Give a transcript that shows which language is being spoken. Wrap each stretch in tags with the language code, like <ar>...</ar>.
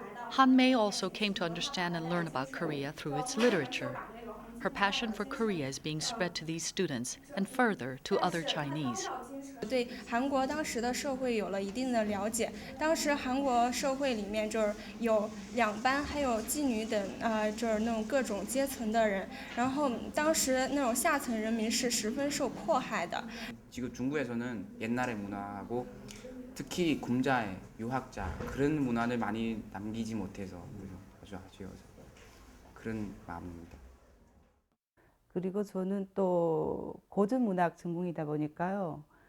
<en>Han Mei also came to understand and learn about Korea through its literature. Her passion for Korea is being spread to these students and further to other Chinese.</en> <zh>对韩国当时的社会有了一定的了解。当时韩国社会里面就是有两班，还有妓女等，就是那种各种阶层的人。然后当时那种下层人民是十分受迫害的。</zh> <ko>지금 중국에서는 옛날의 문화하고 특히 공자의 유학자 그런 문화를 많이 남기지 못해서 아주 아쉬워서 그런 마음입니다. 그리고 저는 또 고전 문학 전공이다 보니까요.</ko>